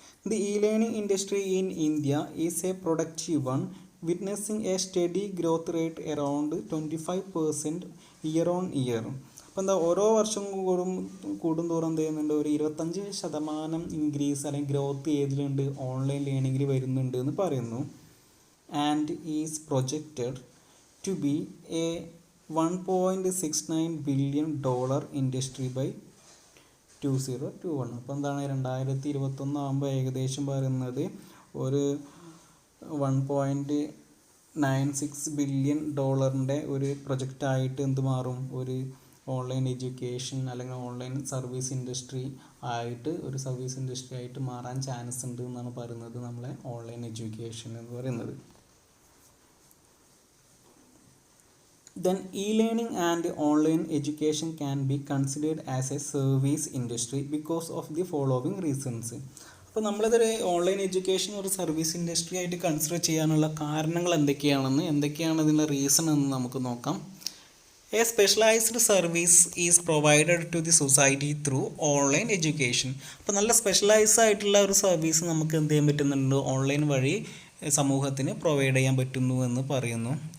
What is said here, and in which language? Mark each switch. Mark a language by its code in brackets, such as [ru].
[en] The e learning industry in India is a productive one, witnessing a steady growth rate around 25% year on year. [ml] അപ്പോൾ എന്താ, ഓരോ വർഷം കൂടുന്തോറും എന്ത് ചെയ്യുന്നുണ്ട്, ഒരു 25% ഇൻക്രീസ് അല്ലെങ്കിൽ ഗ്രോത്ത് ഏതിലുണ്ട്, ഓൺലൈൻ ലേണിങ്ങിൽ വരുന്നുണ്ട് എന്ന് പറയുന്നു. [en] And is projected to be a $1.69 billion industry by 2021. [ml] അപ്പോൾ എന്താണ്, 2021 ആകുമ്പോൾ ഏകദേശം പറയുന്നത് ഒരു $1.96 ബില്യൺ ഒരു പ്രൊജക്റ്റായിട്ട് എന്ത് മാറും, ഒരു ഓൺലൈൻ എഡ്യൂക്കേഷൻ അല്ലെങ്കിൽ ഓൺലൈൻ സർവീസ് ഇൻഡസ്ട്രി ആയിട്ട്, ഒരു സർവീസ് ഇൻഡസ്ട്രി ആയിട്ട് മാറാൻ ചാൻസ് ഉണ്ട് എന്നാണ് പറയുന്നത് നമ്മളെ ഓൺലൈൻ എഡ്യൂക്കേഷൻ എന്ന് പറയുന്നത്. [en] Then e-learning and online education can be considered as a service industry because of the following reasons. [ml] അപ്പോൾ നമ്മളിതൊരു ഓൺലൈൻ എഡ്യൂക്കേഷൻ ഒരു സർവീസ് ഇൻഡസ്ട്രി ആയിട്ട് കൺസിഡർ ചെയ്യാനുള്ള കാരണങ്ങൾ എന്തൊക്കെയാണ് ഇതിൻ്റെ റീസൺ എന്ന് നമുക്ക് നോക്കാം. [en] A specialised service is provided to the society through online education. [ml] അപ്പോൾ നല്ല സ്പെഷ്യലൈസ് ആയിട്ടുള്ള ഒരു സർവീസ് നമുക്ക് എന്ത് ചെയ്യാൻ പറ്റുന്നുണ്ട്, ഓൺലൈൻ വഴി സമൂഹത്തിന് പ്രൊവൈഡ് ചെയ്യാൻ പറ്റുന്നു എന്ന് പറയുന്നു.